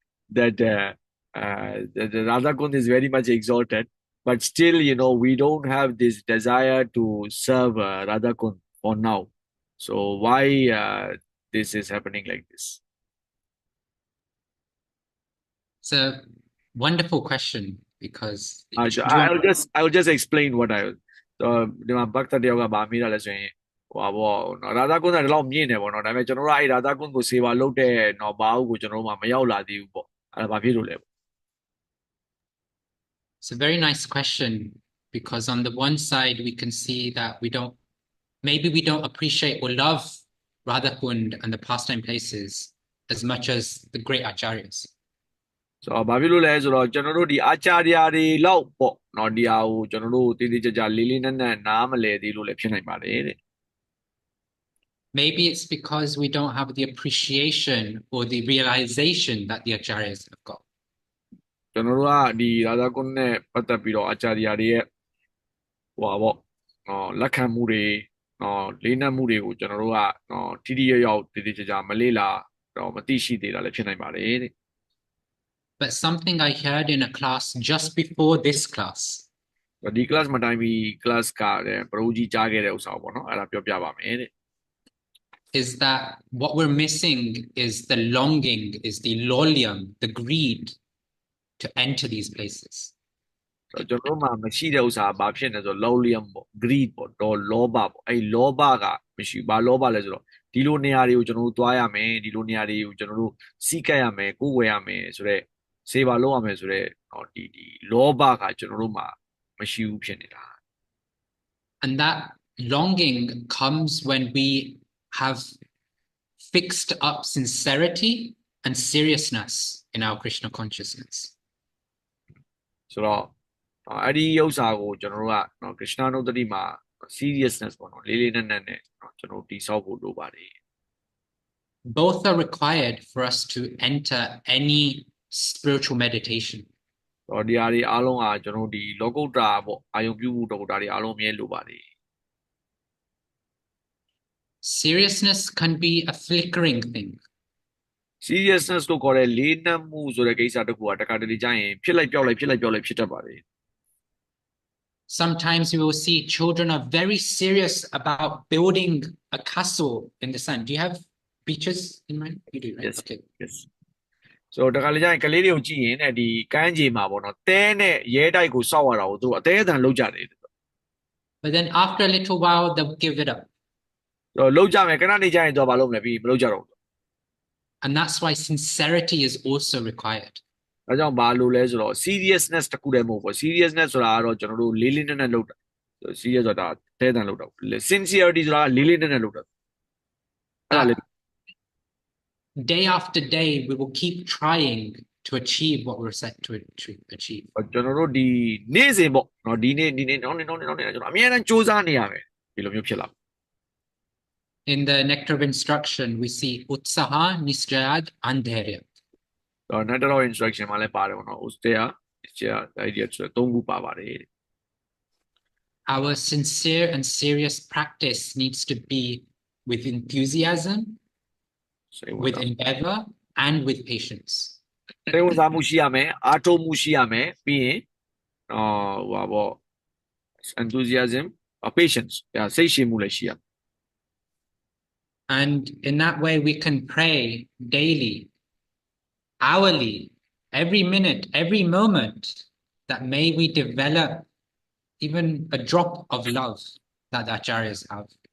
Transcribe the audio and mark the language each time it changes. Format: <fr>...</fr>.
<en>that the Radha Kund is very much exalted, but still, we don't have this desire to serve Radha Kund for now. So why this is happening like this? It's a wonderful question because I, do you want I'll just explain what I</en> <my>ဒီမှာဘတ်တာတယောက်ကဗာမိတာလဲဆိုရင်ဟိုပါဘောရာသာကွန်းကဒီလောက်မြင့်နေပေါ့နော်ဒါပေမဲ့ကျွန်တော်တို့အဲ့ရာသာကွန်းကိုစေပါလုပ်တဲ့တော့ဘာဟုတ်ကိုကျွန်တော်တို့မှမရောက်လာသေးဘူးပေါ့အဲ့ဒါဘာဖြစ်လို့လဲ</my> <en>It's a very nice question because on the one side we can see that maybe we don't appreciate or love Radha Kund and the pastime places as much as the great acharyas.</en> <my>ဆိုတော့ဘာဖြစ်လို့လဲဆိုတော့ကျွန်တော်တို့ဒီအာချာရီယာတွေလောက်ပေါ့နော်ဒီဟာကိုကျွန်တော်တို့တည်တည်ကြကြလေးလေးနက်နက်နားမလဲသေးလို့လည်းဖြစ်နိုင်ပါတယ်တဲ့</my> <en>Maybe it's because we don't have the appreciation or the realization that the acharyas have got.</en> <my>ကျွန်တော်တို့ကဒီရာသာကွန်းနဲ့ပတ်သက်ပြီးတော့အာချာရီယာတွေရဲ့ဟိုပါပေါ့လက်ခံမှုတွေလေးနက်မှုတွေကိုကျွန်တော်တို့ကထိထိရောက်ရောက်တည်တည်ကြကြမလေးလာတော့မသိရှိသေးတာလည်းဖြစ်နိုင်ပါတယ်တဲ့</my> <en>But something I heard in a class just before this class</en> <my>ဒီ class မတိုင်းပြီး class ကလည်းပရိုကြီးကြားခဲ့တဲ့ဥစ္စာပေါ့နော်အဲ့ဒါပြောပြပါမယ်တဲ့</my> <en>is that what we're missing is the longing, is the lolium, the greed to enter these places.</en> <my>ကျွန်တော်တို့မှမရှိတဲ့ဥစ္စာဘာဖြစ်နေဆိုတော့ lolium ပေါ့ greed ပေါ့တော့လောဘပေါ့အဲ့လောဘကမရှိဘာလောဘလဲဆိုတော့ဒီလိုနေရာတွေကိုကျွန်တော်တို့သွားရမယ်ဒီလိုနေရာတွေကိုကျွန်တော်တို့စီးကပ်ရမယ်ကိုယ်ဝယ်ရမယ်ဆိုတော့စေပါလုပ်ရမယ်ဆိုတော့ဒီလောဘကကျွန်တော်တို့မှမရှိဘူးဖြစ်နေတာ</my> <en>And that longing comes when we have fixed up sincerity and seriousness in our Krishna consciousness.</en> <my>ဆိုတော့အဲ့ဒီဥစ္စာကိုကျွန်တော်တို့ကKrishna နုဒ္ဓတိမှာ seriousness ပေါ့နော်လေးလေးနက်နက်နဲ့ကျွန်တော်တိဆောက်ဖို့လိုပါတယ်</my> <en>Both are required for us to enter any spiritual meditation.</en> <my>ဒီဟာတွေအားလုံးကကျွန်တော်ဒီလောကုတ္တရာပေါ့အာယုံပြုဖို့တော့ဒါတွေအားလုံးအမြဲလိုပါတယ်</my> <en>Seriousness can be a flickering thing.</en> <my>seriousness လို့ခေါ်တဲ့လေးနက်မှုဆိုတဲ့ကိစ္စတစ်ခုကတခါတလေကြာရင်ဖြစ်လိုက်ပြောက်လိုက်ဖြစ်တတ်ပါတယ်</my> <en>Sometimes we will see children are very serious about building a castle in the sand. Do you have beaches in mind? You do, right? Yes. Okay. Yes.</en> <my>So တခါလေကြာရင်ကလေးတွေကိုကြည့်ရင်ဒီကမ်းခြေမှာပေါ့နော်တဲနဲ့ရဲတိုက်ကိုစောက်ရတာကိုသူအသေးအတန်လောက်ကြတယ်</my> <en>But then after a little while, they'll give it up.</en> <my>လောက်ကြမယ်ခဏနေကြာရင်တော့မလုပ်နဲ့ပြီးမလုပ်ကြတော့</my> <en>And that's why sincerity is also required.</en> <my>ဒါကြောင့်ဘာလို့လဲဆိုတော့ seriousness တခုတည်းမဟုတ်ဘူး seriousness ဆိုတာကတော့ကျွန်တော်တို့လေးလေးနက်နက်လုပ်တာ serious ဆိုတာတဲတန်လုပ်တာ sincerity ဆိုတာလေးလေးနက်နက်လုပ်တာအဲ့ဒါလေ</my> <en>Day after day, we will keep trying to achieve what we're set to achieve.</en> <my>ကျွန်တော်တို့ဒီနေ့စဉ်ပေါ့နော်ဒီနေ့နောက်နေ့ကျွန်တော်အများအားစူးစမ်းနေရမယ်ဒီလိုမျိုးဖြစ်လာ</my> <en>In the nectar of instruction, we see utsaha, nisjayad, and dharya.</en> <my>တော့ net of instruction မှာလည်းပါတယ်ပေါ့နော် ustea idea ဆိုတော့သုံးခုပါပါတယ်</my> <en>Our sincere and serious practice needs to be with enthusiasm, with endeavor, and with patience.</en> <my>စိတ်ဝင်စားမှုရှိရမယ်အားထုတ်မှုရှိရမယ်ပြီးရင်ဟိုပါပေါ့ enthusiasm patience စိတ်ရှည်မှုလည်းရှိရမယ်</my> <en>And in that way, we can pray daily, hourly, every minute, every moment, that may we develop even a drop of love that the acharyas have.</en>